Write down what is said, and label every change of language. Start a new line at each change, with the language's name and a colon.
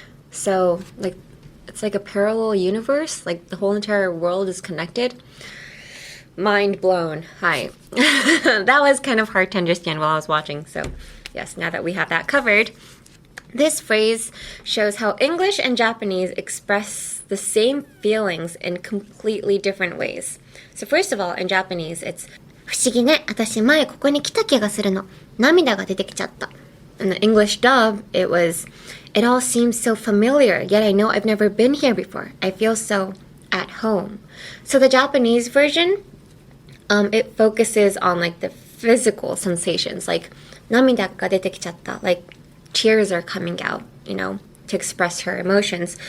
English: So, like, it's like a parallel universe. Like the whole entire world is connected. Mind blown. Hi. That was kind of hard to understand while I was watching. So, yes, now that we have that covered, this phrase shows how English and Japanese express the same feelings in completely different ways. So first of all, in Japanese, it's
Japanese: 不思議ね、私前ここに来た気がするの。涙が出てきちゃった。
English: In the English dub, it was, it all seems so familiar, yet I know I've never been here before. I feel so at home. So the Japanese version, it focuses on like the physical sensations, like
Japanese: 涙が出てきちゃった,
English: like tears are coming out, you know, to express her emotions.